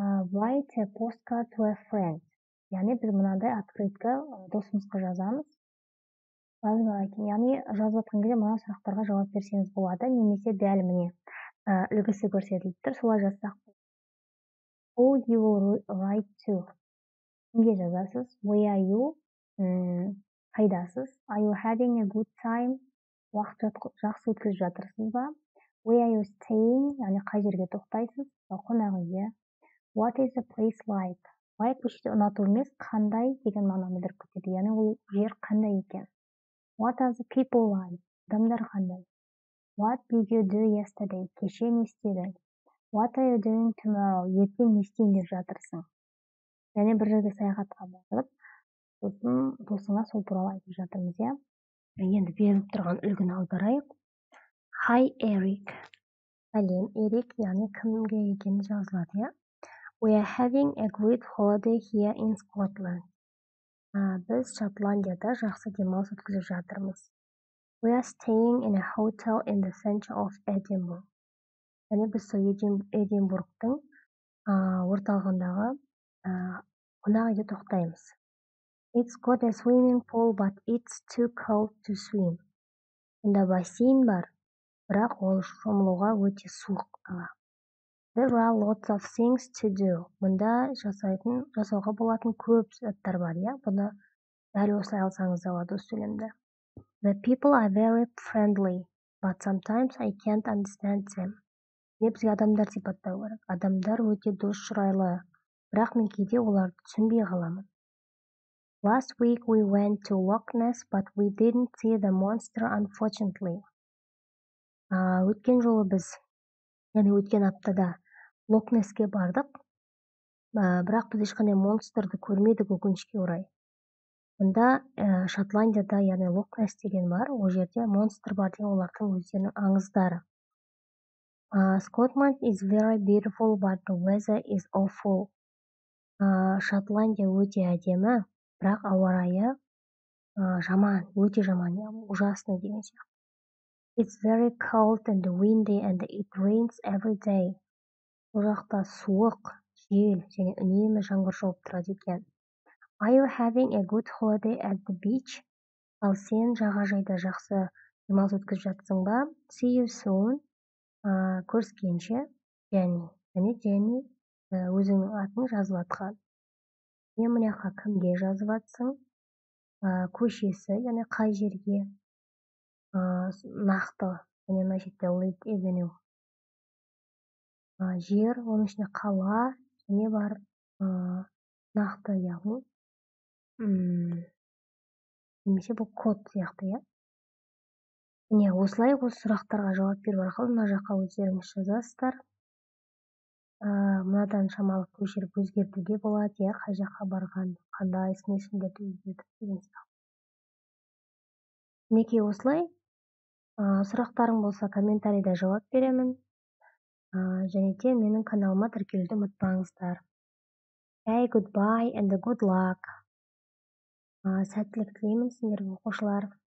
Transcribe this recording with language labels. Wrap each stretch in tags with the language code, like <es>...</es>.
<en>Write a postcard to a friend.</en> <kk>Яғни біз мынандай открытка досымызға жазамыз. Яғни жазып отқан кезде мына сұрақтарға жауап берсеңіз болады, немесе дәл міне үлгісі көрсетіліп тұр, солай жазсақ.</kk> <en>Who you will write to?</en> <kk>Кімге жазасыз?</kk> <en>Where are you?</en> <kk>Қайдасыз?</kk> <en>Are you having a good time?</en> <kk>Уақыт жақсы өткізіп жатырсыз ба?</kk> <en>Where are you staying?</en> <kk>Яғни қай жерге тоқтайсыз? Қонақ үйге.</kk> <en>What is the place like?</en> <kk>Like бұл жерде ұнату емес, қандай деген мағынаны білдіріп кетеді. Яғни ол жер қандай екен?</kk> <en>What are the people like?</en> <kk>Адамдар қандай?</kk> <en>What did you do yesterday?</en> <kk>Кеше не істедің?</kk> <en>What are you doing tomorrow?</en> <kk>Ертең не істейін деп жатырсың? Яғни бір жерге саяхатқа барып, сосын досыңа сол туралы айтып жатырмыз, иә? Енді беріліп тұрған үлгіні аударайық.</kk> <en>Hi Eric.</en> <kk>Сәлем Эрик, яғни кімге екені жазылады, иә?</kk> <en>We are having a great holiday here in Scotland.</en> <kk>Біз Шотландияда жақсы демалыс өткізіп жатырмыз.</kk> <en>We are staying in a hotel in the center of Edinburgh.</en> <kk>Яғни біз сол Эдинбургтың орталығындағы қонақ үйде тоқтаймыз.</kk> <en>It's got a swimming pool, but it's too cold to swim.</en> <kk>Мұнда бассейн бар, бірақ ол шомылуға өте суық.</kk> <en>There are lots of things to do.</en> <kk>Мұнда жасауға болатын көп заттар бар, иә? Бұны дәл осылай алсаңыз да болады осы сөйлемді.</kk> <en>The people are very friendly, but sometimes I can't understand them.</en> <kk>Бізге адамдар сипаттау керек. Адамдар өте дос шырайлы, бірақ мен кейде оларды түсінбей қаламын.</kk> <en>Last week we went to Loch Ness, but we didn't see the monster unfortunately.</en> <kk>Өткен жолы біз, яғни өткен аптада Лок-Несске бардық, бірақ біз ешқандай монстрды көрмедік өкінішке орай. Мұнда Шотландияда, яғни Лок-Несс деген бар, ол жерде монстр бар деген олардың өздерінің аңыздары.</kk> <en>Scotland is very beautiful, but the weather is awful.</en> <kk>Шотландия өте әдемі, бірақ ауа райы жаман, өте жаман, ужасный деген сияқты.</kk> <en>It's very cold and windy and it rains every day.</en> <kk>Бұл жақта суық, жел және үнемі жаңбыр жауып тұрады екен.</kk> <en>Are you having a good holiday at the beach?</en> <kk>Ал сен жағажайда жақсы демалыс өткізіп жатсың ба?</kk> <en>See you soon.</en> <kk>Көріскенше, Jenny өзіңнің атын жазып атқан. Мен мына жаққа кімге жазып атсың? көшесі, яғни қай жерге, нақты, және мына жерде Lake Avenue, жер, оның ішінде қала, және бар нақты, яғни немесе бұл код сияқты, иә. Міне осылай осы сұрақтарға жауап беру арқылы мына жаққа өздеріңіз жазасыздар. Мынадан шамалы көшіріп өзгертуге болады, иә, қай жаққа барған, қандай сын есімдерді өзгертіп деген сияқты. Мінекей осылай. Сұрақтарың болса комментарийда жауап беремін. Және де менің каналыма тіркелуді ұмытпаңыздар.</kk> <en>Hey, goodbye and good luck.</en> <kk>Сәттілік тілеймін сіздерге, оқушылар.</kk>